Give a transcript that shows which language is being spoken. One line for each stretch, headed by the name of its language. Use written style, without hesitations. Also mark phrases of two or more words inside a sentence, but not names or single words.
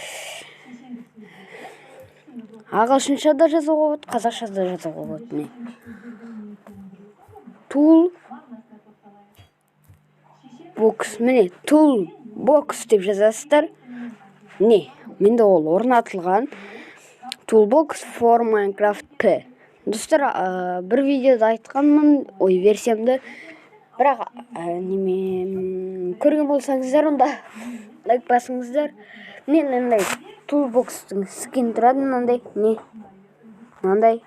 Kazakh: Ағылшыншада жазуға болады, қазақшада жазуға болады. Toolbox, міне, Toolbox деп жазасыздар. Менде ол орнатылған.
English: Toolbox for Minecraft P.
Kazakh: Достар, бір видеода айтқанмын, версиямды. Бірақ көрген болсаңыздар, онда лайк басыңыздар. Мен Toolbox-тың скин тұрады, мынандай.